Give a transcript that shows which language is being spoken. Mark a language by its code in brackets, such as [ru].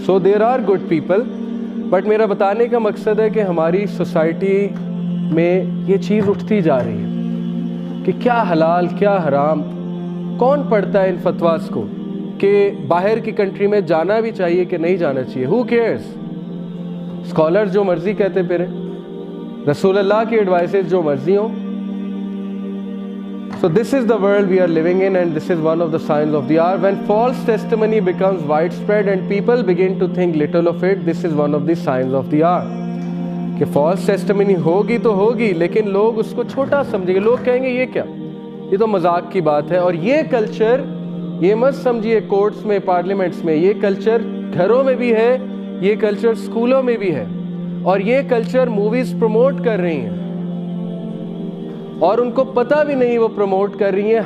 [en] so there are good people, [ur] but میرا بتانے کا مقصد ہے کہ ہماری سوسائٹی میں یہ چیز اٹھتی جا رہی ہے کہ کیا حلال کیا حرام. کون پڑھتا ہے ان فتواز کو کہ باہر کی کنٹری میں جانا بھی چاہیے کہ نہیں جانا چاہیے؟ [en] Who cares? [ur] اسکالر جو مرضی کہتے پھرے، رسول اللہ کی ایڈوائسز جو مرضی ہوں. [en] So this is the world we are living in, and this is one of the signs of the hour. When false testimony becomes widespread and people begin to think little of it, this is one of the signs of the hour. [ur] کہ [en] false testimony [ur] ہوگی تو ہوگی، لیکن لوگ اس کو چھوٹا سمجھیں گے. لوگ کہیں گے یہ کیا، یہ تو مذاق کی بات ہے. اور یہ کلچر، یہ مت سمجھیے کورٹس میں، پارلیمنٹس میں، یہ کلچر گھروں میں بھی ہے، یہ کلچر اسکولوں میں بھی ہے، اور یہ کلچر موویز پروموٹ کر رہی ہیں اور ان کو پتہ بھی نہیں وہ پروموٹ کر رہی ہیں.